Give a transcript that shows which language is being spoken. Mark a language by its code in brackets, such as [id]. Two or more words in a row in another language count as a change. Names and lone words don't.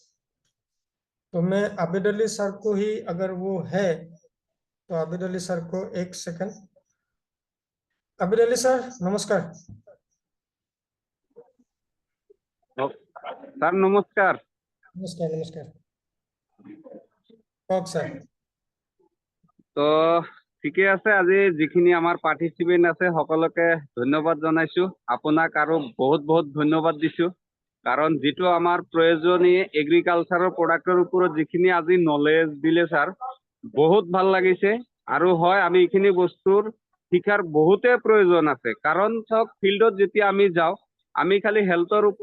[hi] तो मैं आबिद अली सर को ही, अगर वो है तो आबिद अली सर को 1 सेकंड। आबिद अली सर नमस्कार। [as] স্যার নমস্কার। [hi] नमस्कार नमस्कार। कौन सर? [as] তো ঠিকে আছে, আজি যিখিনি আমাৰ পাৰ্টিচিপেণ্ট আছে সকলোকে ধন্যবাদ জনাইছো, আপোনাক আৰু বহুত বহুত ধন্যবাদ দিছো। কাৰণ যিটো আমাৰ প্ৰয়োজনীয় এগ্ৰিকালচাৰৰ প্ৰডাক্টৰ ওপৰত যিখিনি আজি নলেজ দিলে ছাৰ বহুত ভাল লাগিছে আৰু হয় আমি এইখিনি বস্তুৰ শিকাৰ বহুতে প্ৰয়োজন আছে কাৰণ চাওক ফিল্ডত যেতিয়া আমি যাওঁ আমি খালি হেল্থৰ